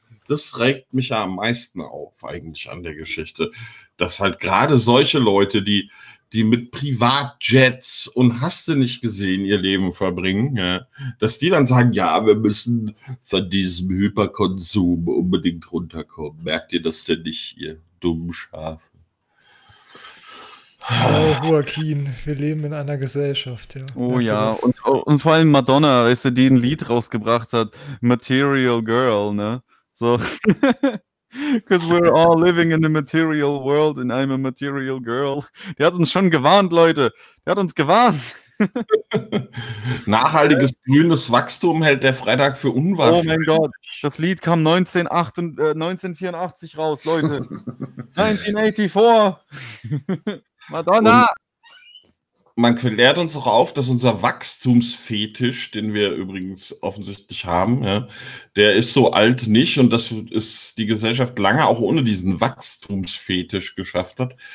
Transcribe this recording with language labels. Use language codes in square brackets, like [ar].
[de] Das regt mich ja am meisten auf eigentlich an der Geschichte, dass halt gerade solche Leute, die mit Privatjets und hast du nicht gesehen, ihr Leben verbringen, ja, dass die dann sagen, ja, wir müssen von diesem Hyperkonsum unbedingt runterkommen. Merkt ihr das denn nicht, ihr dummen Schafe? Oh, Joaquin, wir leben in einer Gesellschaft, ja. Oh ja, und vor allem Madonna, weißt du, die ein Lied rausgebracht hat, Material Girl, ne? So. [en] Because we're all living in a material world and I'm a material girl. [de] Der hat uns schon gewarnt, Leute. Der hat uns gewarnt. Nachhaltiges grünes Wachstum hält der Freitag für unwahrscheinlich. Oh mein Gott, das Lied kam 1984 raus, Leute. 1984. Madonna. Man klärt uns auch auf, dass unser Wachstumsfetisch, den wir übrigens offensichtlich haben, ja, der ist so alt nicht und dass es die Gesellschaft lange auch ohne diesen Wachstumsfetisch geschafft hat.